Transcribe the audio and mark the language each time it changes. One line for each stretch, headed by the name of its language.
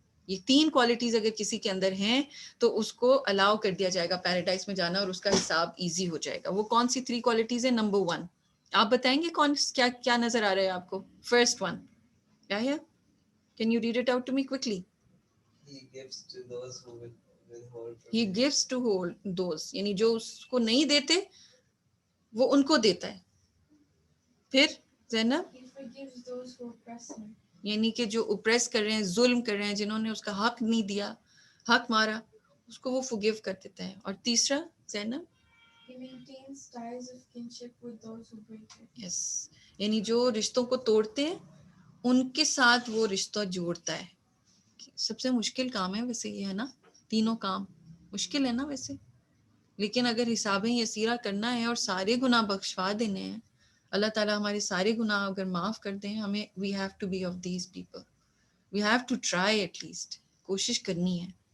Hindi: ये 3 क्वालिटीज अगर किसी के अंदर हैं तो उसको अलाउ कर दिया जाएगा पैराडाइज में जाना और उसका हिसाब इजी हो जाएगा. वो कौन सी 3 क्वालिटीज है? नंबर 1, आप बताएंगे कौन, क्या क्या नजर आ रहा है आपको?
English: first one
Hindi: क्या है?
English: Can you read it out to me quickly? He gives to those who will withhold from he him. Gives to hold those,
Hindi: यानी जो उसको नहीं देते वो उनको देता है. फिर Zainab,
English: He forgives those who oppress him.
Hindi: यानी कि जो ओप्रेस कर रहे हैं, जुल्म कर रहे हैं, जिन्होंने उसका हक नहीं दिया, हक मारा, उसको वो फॉरगिव कर देता है. और तीसरा Zainab,
English: He maintains ties of kinship with those who break it.
Hindi: Yes, यानी जो रिश्तों को तोड़ते हैं उनके साथ वो रिश्ता जोड़ता है. सबसे मुश्किल काम है वैसे ये, है ना? तीनों काम मुश्किल है ना वैसे, लेकिन अगर हिसाब यसीरा करना है और सारे गुनाह बख्शवा देने हैं, अल्लाह ताला हमारे सारे गुनाह अगर माफ़ कर दें हमें,
English: we have to be of these people, we have to try, at least
Hindi: कोशिश करनी है.